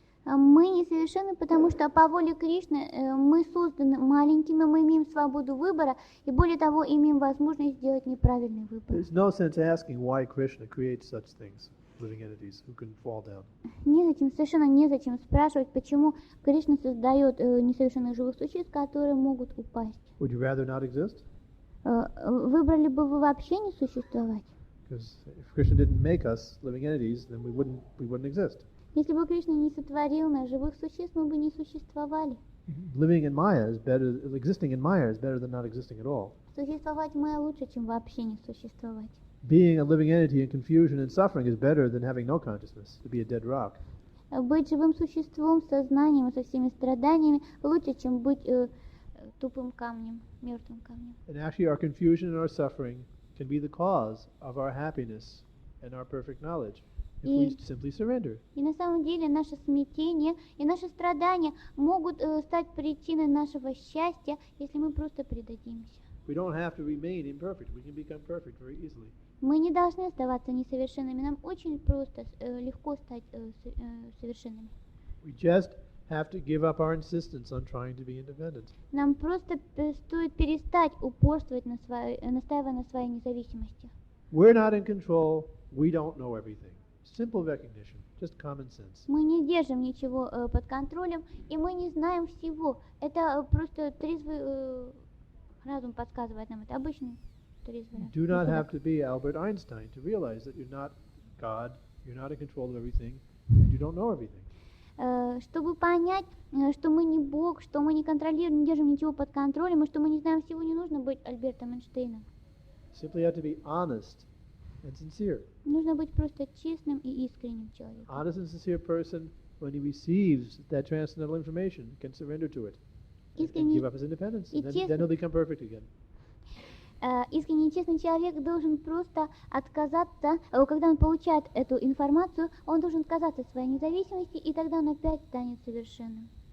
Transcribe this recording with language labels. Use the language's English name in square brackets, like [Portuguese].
[Russian] Мы несовершенны, потому что по воле Кришны мы созданы маленькими, мы имеем свободу выбора, и более того, имеем возможность сделать неправильный выбор. [English] There's no sense asking why Krishna creates such things, living entities who can fall down. [Russian] Совершенно незачем спрашивать, почему Кришна создает несовершенных живых существ, которые могут упасть. [English] Would you rather not exist? [Russian] Выбрали бы вы вообще не существовать? [English] Because if Krishna didn't make us living entities, then we wouldn't exist. [Russian] Если бы Кришна не сотворил нас, живых существ, мы бы не существовали. [English] Living in Maya is better. Existing in Maya is better than not existing at all. [Russian] Существовать мы лучше, чем вообще не существовать. [English] Being a living entity in confusion and suffering is better than having no consciousness, to be a dead rock. [Russian] Быть живым существом, сознанием и со всеми страданиями лучше, чем быть тупым камнем, мертвым камнем. [English] And actually our confusion and our suffering can be the cause of our happiness and our perfect knowledge if we simply surrender. [Russian] И на самом деле наше смятение и наши страдания могут стать причиной нашего счастья, если мы просто предадимся. [English] We don't have to remain imperfect. We can become perfect very easily. [Russian] Мы не должны оставаться несовершенными. Нам очень просто, легко стать совершенными. [English] We just have to give up our insistence on trying to be independent. [Russian] Нам просто стоит перестать упорствовать настаивая на своей независимости. [English] We're not in control. We don't know everything. Simple recognition, just common sense. [Russian] Мы не держим ничего под контролем, и мы не знаем всего. Это просто трезвый разум подсказывает нам. Это обычный трезвый разум. [English] You do not have to be Albert Einstein to realize that you're not God, you're not in control of everything, and you don't know everything. [Russian] Чтобы понять, что мы не Бог, что мы не контролируем, не держим ничего под контролем, и что мы не знаем всего, не нужно быть Альбертом Эйнштейном. [English] Simply have to be honest and sincere. [Russian] Нужно быть просто честным и искренним человеком. [English] Honest and sincere person, when he receives that transcendental information, can surrender to it and give up his independence, and then he'll become perfect again. [Russian] Искренний и честный человек должен просто отказаться, когда он получает эту информацию, он должен отказаться от своей независимости, и тогда он опять станет совершенным.